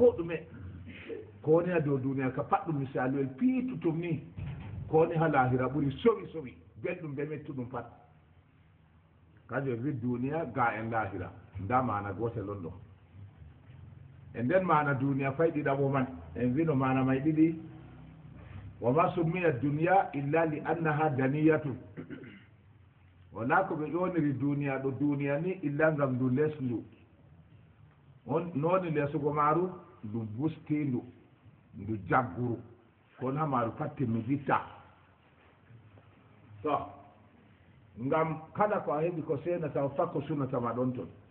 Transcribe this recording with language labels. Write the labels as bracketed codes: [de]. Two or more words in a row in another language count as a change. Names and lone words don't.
[ff] ɗume ko woni ha dow duniya ka pat ɗum misaluel piitutum ni ko woni ha lahira ɓuri sowi belɗum be mettuɗum pat kanjum wi duniya ga en lahira nda mana gotel on ɗo e nden mana duniya fay ɗiɗaɓo man en wino mana may ɗiɗi [ar] وما سميت الدنيا إلا لأنها دانية [ff] wona ko ɓe ƴoniri duniya ɗo duniya ni illa ngam ndu lesndu noni lesugo maaru ndu bustindu ndu jagguru kono ha maaru pat timmiditta to ngam kala ko a heɓi ko senata o fakko sunatama ɗon ton